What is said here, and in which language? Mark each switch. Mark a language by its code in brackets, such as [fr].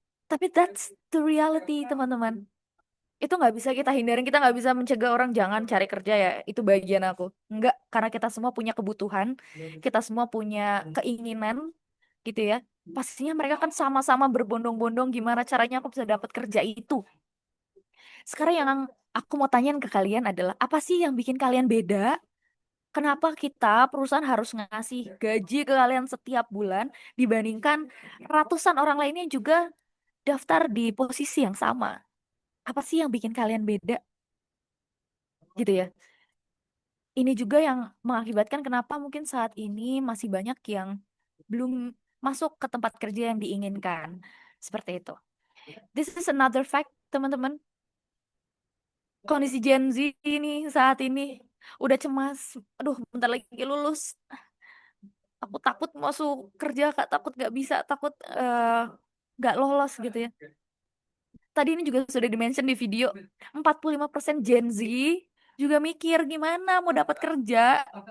[id] Tapi [en] that's the reality, [id] teman-teman. Itu nggak bisa kita hindarin. Kita nggak bisa mencegah orang jangan cari kerja ya. Itu bagian aku. Nggak, karena kita semua punya kebutuhan. Kita semua punya keinginan gitu ya. Pastinya mereka kan sama-sama berbondong-bondong gimana caranya aku bisa dapat kerja itu. Sekarang yang aku mau tanyain ke kalian adalah apa sih yang bikin kalian beda? Kenapa kita perusahaan harus ngasih gaji ke kalian setiap bulan dibandingkan ratusan orang lainnya juga daftar di posisi yang sama? Apa sih yang bikin kalian beda? Gitu ya. Ini juga yang mengakibatkan kenapa mungkin saat ini masih banyak yang belum masuk ke tempat kerja yang diinginkan. Seperti itu. [en] This is another fact, [id] teman-teman. Kondisi Gen Z ini saat ini udah cemas. Aduh, bentar lagi lulus. Aku takut masuk kerja, Kak. Takut nggak bisa, takut nggak lolos gitu ya. Tadi ini juga sudah dimention di video, 45% Gen Z juga mikir gimana mau dapat kerja.